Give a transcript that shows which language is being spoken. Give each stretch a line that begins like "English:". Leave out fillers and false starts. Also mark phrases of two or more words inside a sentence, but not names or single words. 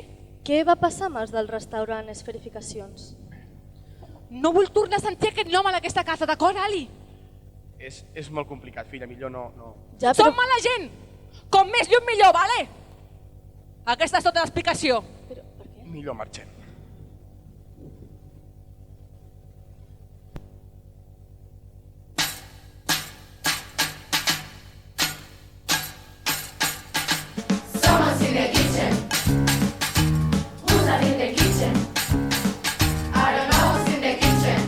Catalan: Què va passar amb els del restaurant Esferificacions? No vull tornar a sentir aquest nom en aquesta casa, d'acord, Ali? És molt complicat, filla, millor no... Ja, però... Som mala gent! Com més llum millor, vale? Aquesta és tota l'explicació. Millor marxem.
English: Someone's in the kitchen. Who's not in the kitchen? I don't know who's in the kitchen.